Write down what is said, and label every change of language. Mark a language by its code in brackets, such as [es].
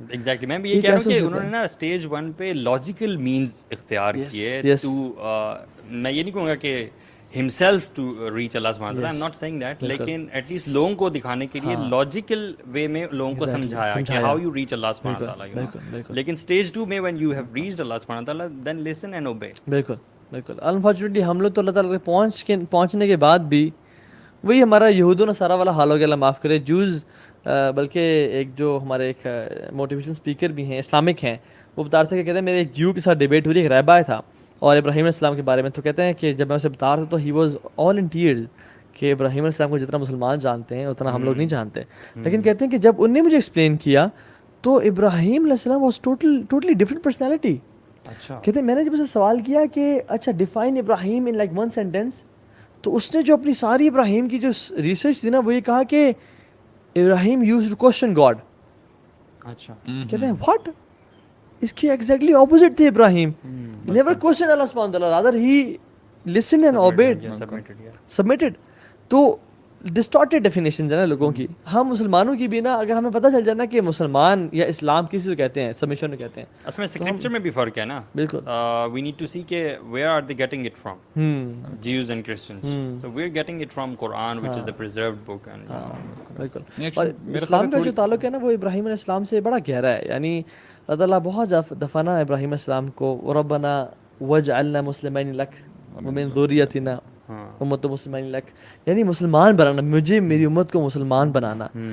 [ur] Exactly میں بھی یہ کہہ رہا ہوں کہ انہوں نے نا اسٹیج 1 پہ لاجیکل مینز اختیار کیے ٹو, میں یہ نہیں کہوں گا کہ [en] himself to reach Allah subhanahu wa ta'ala, I'm not saying that, [ur] لیکن at least لوگوں کو دکھانے کے لیے لاجیکل وے میں لوگوں کو سمجھایا کہ [en] how you reach Allah subhanahu wa ta'ala. لیکن stage 2 میں when you have reached Allah subhanahu wa ta'ala then listen and obey. [ur] بالکل انفارچونیٹلی ہم لوگ تو اللہ تعالیٰ کے پہنچنے کے بعد بھی وہی ہمارا یہود و نصارہ والا حال ہو گیا, اللہ معاف کرے. جوز بلکہ ایک جو ہمارے ایک موٹیویشن اسپیکر بھی ہیں اسلامک ہیں, وہ بتا رہے تھے کہ کہتے ہیں میرے ایک جیو کے ساتھ ڈیبیٹ ہو رہی, ایک رہبا تھا اور ابراہیم علیہ السلام کے بارے میں. تو کہتے ہیں کہ جب میں اسے بتا رہا تھا تو [en] he was all in tears [ur] کہ ابراہیم علیہ السلام کو جتنا مسلمان جانتے ہیں اتنا ہم لوگ نہیں جانتے. لیکن کہتے ہیں کہ جب انہوں نے مجھے ایکسپلین کیا تو ابراہیم علیہ السلام [en] Was totally different personality. [ur] اچھا کہتے ہیں میں نے جب اسے سوال کیا کہ اچھا [en] define Ibrahim in like one sentence, [ur] تو اس نے جو اپنی ساری ابراہیم کی جو ریسرچ تھی نا وہ یہ کہا کہ [en] Ibrahim used question God. [ur] اچھا کہتے ہیں واٹ, اس کی ایگزیکٹلی اپوزٹ تھے ابراہیم. [en] Never question Allah سبحانہ وتعالی, rather he listen and obeyed, submitted. [ur] تو ڈسٹارٹیڈ ڈیفینیشنز ہیں نا لوگوں کی. ہم مسلمانوں کی بھی نا اگر ہمیں پتہ چل جائے نا کہ مسلمان یا اسلام کسی کو کہتے ہیں, سبمیشن کہتے ہیں, اصل میں اسکرپچر میں بھی فرق ہے نا. بالکل [en] We need to see کہ where are they getting it from, Jews and Christians. So we are getting it from Quran which is the preserved book. [ur] بالکل. اور اسلام کا جو تعلق ہے نا وہ ابراہیم علیہ السلام سے بڑا گہرا ہے. یعنی اللہ تعالیٰ بہت دفعہ نا ابراہیم علیہ السلام کو [ar] ربنا وجعلنا مسلمین لک [ur] ومن ذریتنا امت مسلمین لک, یعنی مسلمان بنانا, مجھے میری امت کو مسلمان بنانا.